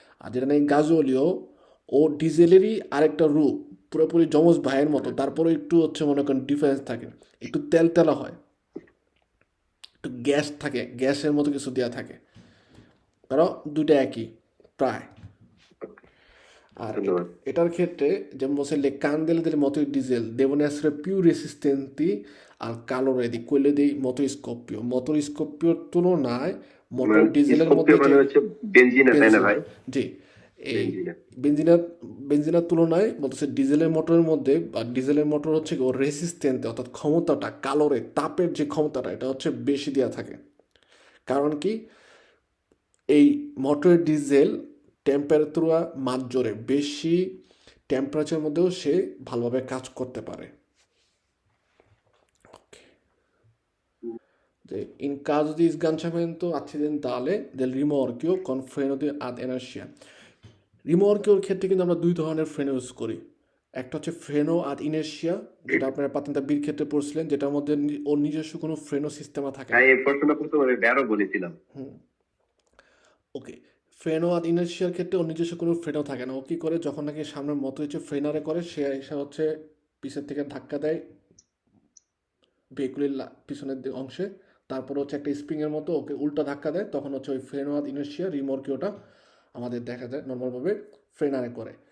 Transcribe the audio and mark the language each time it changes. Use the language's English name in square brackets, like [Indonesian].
[Bangla] আর যেটা নেই গাজোলিও, ও ডিজেলেরই আরেকটা রূপ, পুরোপুরি যমজ ভাইয়ের মতো, তারপরে একটু হচ্ছে মনে করেন ডিফারেন্স থাকে, একটু তেল তেলা হয়, একটু গ্যাস থাকে, গ্যাসের মতো কিছু দেওয়া থাকে, কারণ দুইটা একই প্রায়। আর এটার ক্ষেত্রে যেমন বলছে [Italian] le candele del motore diesel devono essere più resistenti al calore di quelle dei motori scoppio. Motori scoppio [Bangla] র তুলনায় মোটর ডিজেলের মধ্যে মানে হচ্ছে বেনজিন, তাই না ভাই? জি, এই বেঞ্জিনের। বেঞ্জিনের বেঞ্জিনের তুলনায় বলতেছে ডিজেলের মোটরের মধ্যে, বা ডিজেলের মোটর হচ্ছে কি ওর রেসিস্ট্যান্ট অর্থাৎ ক্ষমতাটা, কালোরে তাপের যে ক্ষমতাটা এটা হচ্ছে বেশি দেওয়া থাকে। কারণ কি, এই মোটরের ডিজেল টেম্পারেচার মাঝজোরে বেশি টেম্পারেচারের মধ্যেও সে ভালোভাবে কাজ করতে পারে। [Italian] In caso di sganciamento accidentale del rimorchio con freno ad inertia, [Bangla] রিমর্কিওর ক্ষেত্রে কিন্তু আমরা দুই ধরনের ফ্রেন ইউজ করি। একটা হচ্ছে ফ্রেনো আদ ইনার্শিয়া, যেটা আপনারা পাতেন্তা বির ক্ষেত্রে পড়ছিলেন, যেটার মধ্যে ওর নিজস্ব কোনো ফ্রেনো সিস্টেম থাকে না। হ্যাঁ, এই প্রশ্নটা প্রথমে ব্যারো বলেছিলাম। ওকে, ফ্রেনো আদ ইনার্শিয়ার ক্ষেত্রে ওর নিজস্ব কোনো ফ্রেনও থাকে না। ও কি করে, যখন নাকি সামনের মতো হচ্ছে ফ্রেনারে করে, সে এসে হচ্ছে পিছের থেকে ধাক্কা দেয় ভেহিকুলের পিছনের অংশে, তারপর হচ্ছে একটা স্প্রিংয়ের মতো ওকে উল্টা ধাক্কা দেয়, তখন হচ্ছে ওই ফ্রেনো আদ ইনার্শিয়া রিমর্কিওটা আমাদের দেখা যায় নর্মালভাবে ফ্রেনারে করে।